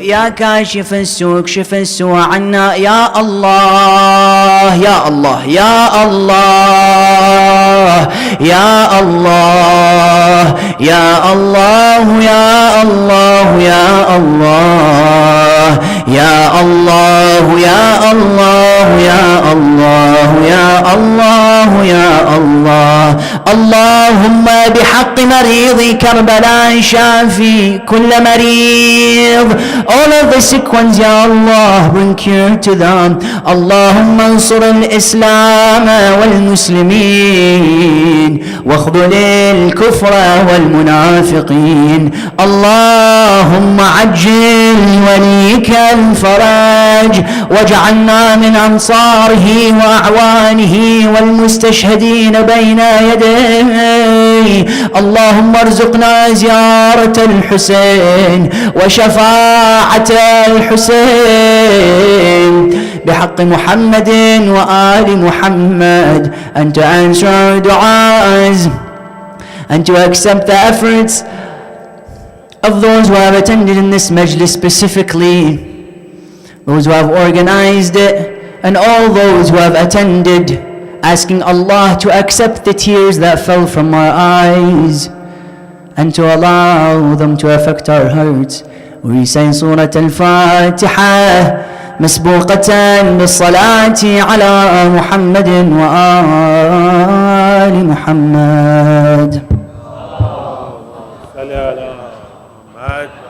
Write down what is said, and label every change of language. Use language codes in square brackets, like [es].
[ar] يا كاشف السوء اكشف السوء عنا يا الله يا الله يا الله يا الله يا الله يا الله يا الله يا الله يا الله يا الله يا الله يا الله. اللهم بحق مريض كربلاء شافي كل مريض. [en] All of the sick ones, Ya Allah, bring cure to them. [ar] اللهم انصر الإسلام والمسلمين واخذل الكفر والمنافقين. اللهم عجل وليك الفرج واجعلنا من أنصاره وأعوانه والمستشهدين بين يديه. اللهم ارزقنا زيارة الحسين وشفاعة الحسين بحق محمد وآل محمد, [en] and to answer our du'as and to accept the efforts of those who have attended in this majlis, specifically those who have organized it and all those who have attended, asking Allah to accept the tears that fell from our eyes and to allow them to affect our hearts. We say Surah Al-Fatiha [ar] مسبوقة بالصلاة على محمد وآل محمد. صل على محمد.